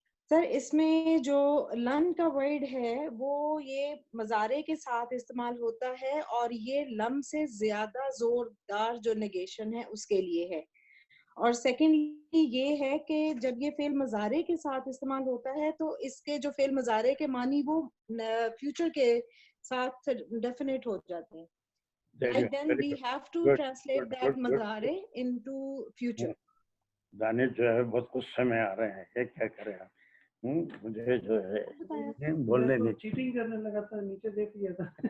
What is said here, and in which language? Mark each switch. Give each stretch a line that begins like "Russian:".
Hindi: Sir इसमें जो लन का वर्ड है वो ये मज़ारे के साथ इस्तेमाल होता है और ये लम से ज्यादा जोरदार जो नेगेशन है उसके लिए है। और सेकेंडली ये है कि जब ये फेल मज़ारे के साथ इस्तेमाल होता है तो इसके जो फेल मज़ारे के मानी वो फ्यूचर के साथ डेफिनेट हो जाते हैं।
English: Like then we have to translate that मज़ारे into future.
Hindi: Danish जो है बहुत गुस्से में आ रहे हैं, ये क्या करें आप? मुझे जो है बोलने नहीं, चीटिंग करने लगा था, नीचे देख लिया था।